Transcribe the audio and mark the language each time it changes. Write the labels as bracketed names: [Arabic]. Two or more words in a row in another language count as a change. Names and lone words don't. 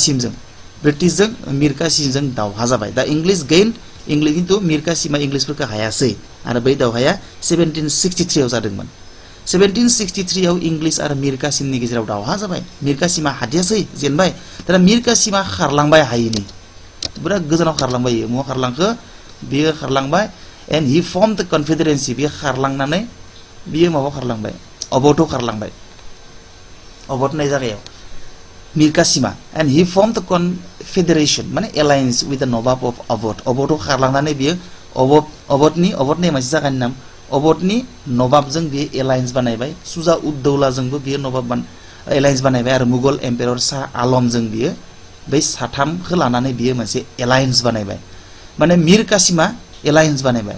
[Bodo] कासिमजों दावहा जाबाय दा इंलिश खिन्थु मिर कासिमा इंलिशफोरखौ हायासै आरो बै दावहाया 1763 आव जादोंमोन 1763 आव इंलिश आरो मिर कासिमनि गेजेराव दावहा जाबाय मिर कासिमा हादियासै जेनबाय दाना मिर कासिमा खारलांबाय हायिनि बिराद गोजानाव खारलांबाय महा खारलांखो बियो खारलांबाय [English] and he formed the confederacy [Bodo] बियो खारलांनानै बियो माबा खारलांबाय अबोटआव खारलांबाय अबोट होननाय जायगायाव मिर कासिमा [English] and he formed the confederation [Bodo] माने [English] alliance with the Nawab of [Bodo] अबोटआव खारलांनानै बियो अबोटनि मोनसे जायगानि नाम अबोटनि नवाबजों बियो एलायन्स बानायबाय सुजा उद दौलाजोंबो बियो नवाब एलायन्स बानायबाय आरो मुगल एम्पायर शाह आलमजों बियो बै साथामखौ लानानै बियो मोनसे एलायन्स बानायबाय माने मिर कासिमा एलायन्स बानायबाय